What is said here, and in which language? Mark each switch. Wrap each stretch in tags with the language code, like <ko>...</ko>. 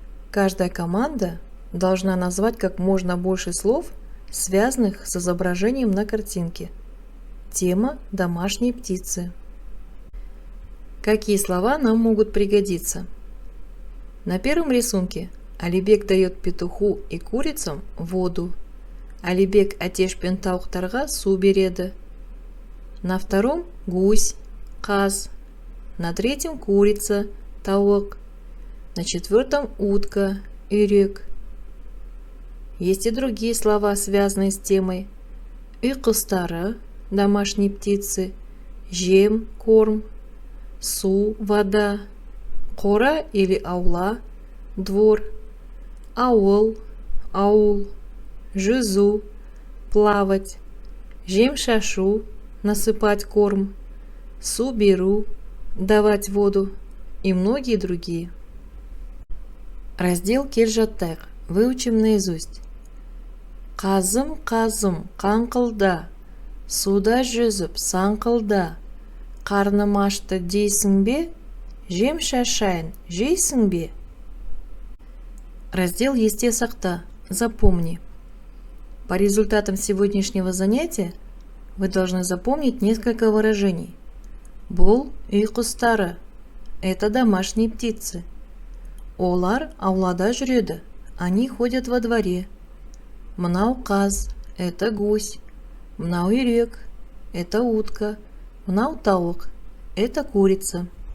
<ru>Каждая команда должна назвать как можно больше слов, связанных с изображением на картинке. Тема «Домашние птицы». Какие слова нам могут пригодиться? На первом рисунке Алибек дает петуху и курицам воду.</ru> <kk>Алибек әтеш пен тауықтарға су береді.</kk> <ru>На втором гусь, қаз. На третьем курица, тауық. На четвертом утка, үйрек. Есть и другие слова, связанные с темой. Үй құстары, домашние птицы, жем, корм, су, вода, қора или аула, двор, аул, аул, жүзу, плавать, жем шашу, насыпать корм, су беру, давать воду и многие другие. Раздел Келжаттайық. Выучим наизусть.</ru> <kk>Қазым, қазым, қаңқылда, суда жүзіп, саңқылда, қарным ашты дейсің бе, жем шашайын, жейсің бе?</kk> <ru>Раздел «Есте сақта». Запомни. По результатам сегодняшнего занятия вы должны запомнить несколько выражений.</ru> <kk>Бұл үй құстары.</kk> <ru>Это домашние птицы.</ru> <kk>Олар аулада жүреді.</kk> <ru>Они ходят во дворе.</ru> <kk>Мынау қаз.</kk> <ru>Это гусь.</ru> <kk>Мынау үйрек.</kk> <ru>Это утка.</ru> <kk>Мынау тауық.</kk> <ru>Это курица.</ru>